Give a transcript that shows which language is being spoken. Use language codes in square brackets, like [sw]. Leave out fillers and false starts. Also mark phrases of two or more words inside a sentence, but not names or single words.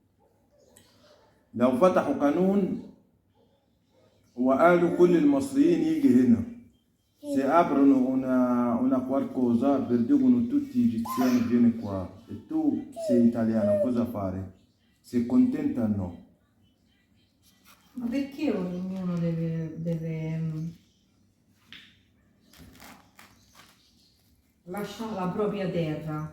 [ar] لو فتحوا قانون وقالوا كل المصريين يجي هنا [it] se aprono una qualcosa per dicono tutti gli egiziani vieni qua e tu sei italiano cosa fare? Sei contenta o no? Ma perché ognuno deve lasciare la propria terra?